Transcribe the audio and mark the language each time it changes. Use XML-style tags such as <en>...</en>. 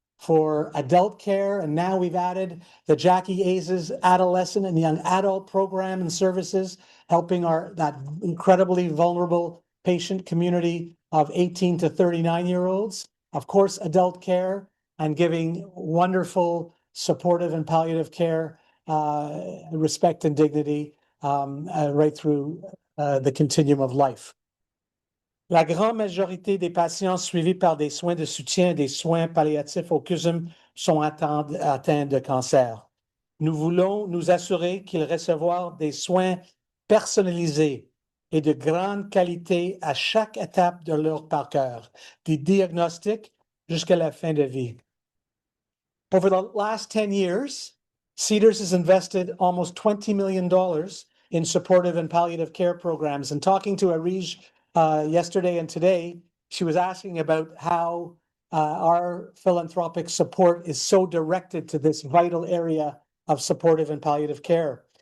<en>For adult care, and now we've added the Jackie Aze's adolescent and young adult program and services, helping that incredibly vulnerable patient community of 18 to 39-year-olds. Of course, adult care and giving wonderful supportive and palliative care, respect and dignity right through the continuum of life.</en> <fr>La grande majorité des patients suivis par des soins de soutien et des soins palliatifs au CUSM sont atteints de cancer. Nous voulons nous assurer qu'ils recevront des soins personnalisés et de grande qualité à chaque étape de leur parcours, du diagnostic jusqu'à la fin de vie.</fr> <en>Over the last 10 years, Cedars has invested almost $20 million in supportive and palliative care programs. And talking to Areej yesterday and today, she was asking about how our philanthropic support is so directed to this vital area of supportive and palliative care.</en>